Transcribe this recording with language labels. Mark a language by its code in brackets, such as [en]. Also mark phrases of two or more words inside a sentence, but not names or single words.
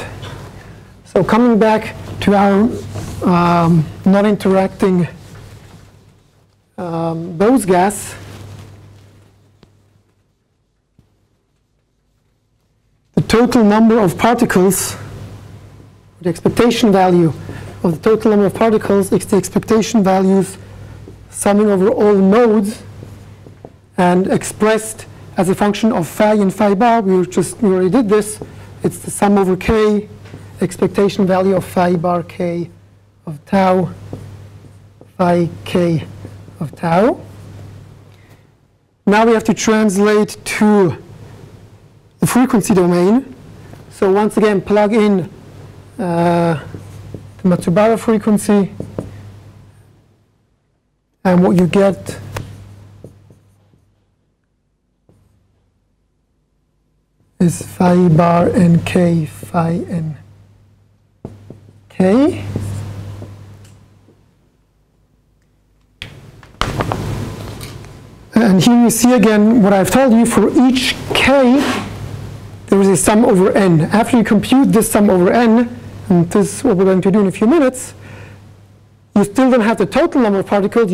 [en] So coming back to our non-interacting Bose gas, the total number of particles, the expectation value of the total number of particles is the expectation values summing over all nodes and expressed as a function of phi and phi bar. We already did this. It's the sum over k, expectation value of phi bar k of tau, phi k of tau. Now we have to translate to the frequency domain. So once again, plug in the Matsubara frequency, and what you get is phi bar n k phi n k. And here you see again what I've told you. For each k, there is a sum over n. After you compute this sum over n, and this is what we're going to do in a few minutes, you still don't have the total number of particles.